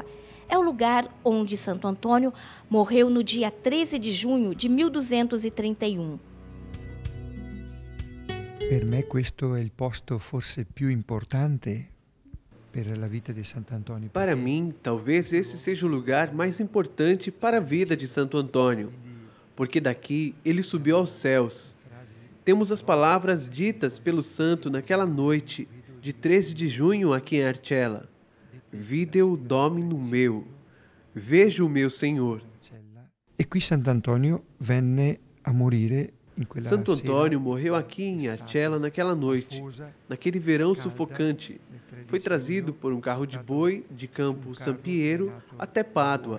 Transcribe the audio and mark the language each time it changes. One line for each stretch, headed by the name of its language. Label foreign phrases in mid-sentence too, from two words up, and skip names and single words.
Portuguese: É o lugar onde Santo Antônio morreu no dia 13 de junho de 1231.
Italian: Per me questo è il posto forse più importante per la vita di Sant'Antonio.
Portuguese: Para mim, talvez esse seja o lugar mais importante para a vida de Santo Antônio, porque daqui ele subiu aos céus. Temos as palavras ditas pelo santo naquela noite de 13 de junho aqui em Arcella.
Latin: Video Dominum meu,
Portuguese: vejo o meu Senhor.
Italian: E qui Sant'Antonio venne a morire in quella
Portuguese: Santo
Italian: sera.
Portuguese: Antônio morreu aqui em Arcella naquela noite, naquele verão sufocante. Foi trazido por um carro de boi de Campo San Piero até Pádua.